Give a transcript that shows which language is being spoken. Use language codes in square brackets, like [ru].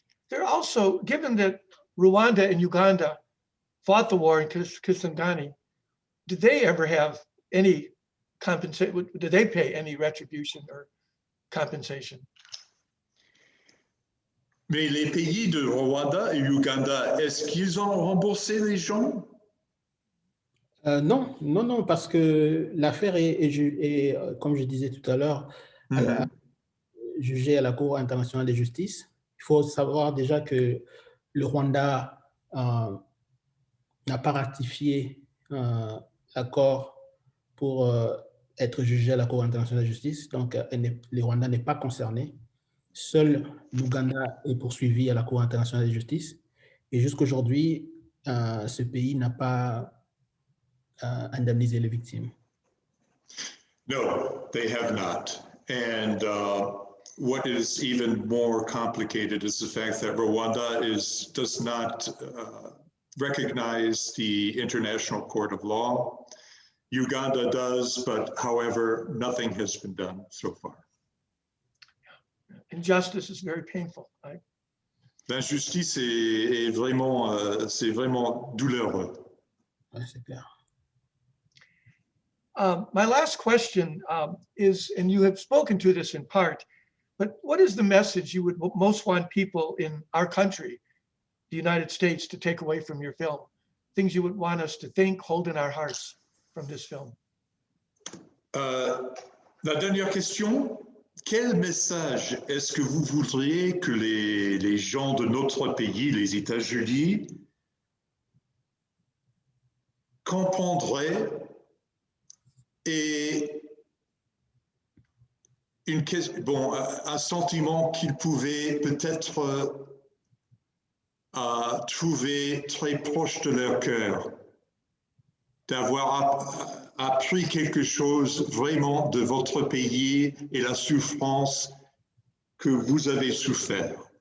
[en] They're also, given that Rwanda and Uganda fought the war in Kisangani, did they ever have any compensation? Did they pay any retribution or compensation? [fr] Mais les pays de Rwanda et Uganda, est-ce qu'ils ont remboursé les gens? Non, parce que l'affaire est, comme je disais tout à l'heure, jugée à la Cour internationale de justice. Il faut savoir déjà que le Rwanda n'a pas ratifié l'accord pour être jugé à la Cour internationale de justice. Donc, le Rwanda n'est pas concerné. Seul l'Ouganda est poursuivi à la Cour internationale de justice. Et jusqu'aujourd'hui, ce pays n'a pas indemnisé les victimes. [en] No, they have not. And what is even more complicated is the fact that Rwanda does not recognize the International Court of Law. Uganda does, but however, nothing has been done so far. Injustice is very painful. [fr] L'injustice est vraiment, c'est vraiment douloureux. Ouais, c'est clair. [en] My last question is, and you have spoken to this in part, but what is the message you would most want people in our country, the United States, to take away from your film? Things you would want us to think, hold in our hearts from this film? [fr] La dernière question, quel message est-ce que vous voudriez que les gens de notre pays, les États-Unis, comprendraient et un sentiment qu'ils pouvaient peut-être trouver très proche de leur cœur, d'avoir appris quelque chose vraiment de votre pays et la souffrance que vous avez souffert.